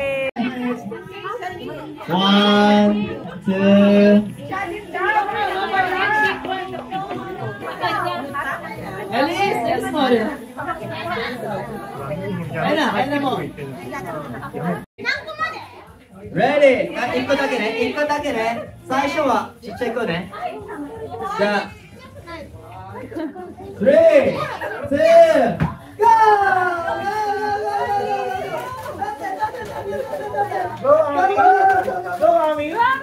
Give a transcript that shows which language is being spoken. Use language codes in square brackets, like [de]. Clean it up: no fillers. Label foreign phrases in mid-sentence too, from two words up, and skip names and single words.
[tl] 1, 2... Alice, yes mo. Ayun na mo. Ready? [ja] 1 個だけね、1個だけね。最初はちっちゃい子ね。じゃあ、3、2、GO! Go, Ami!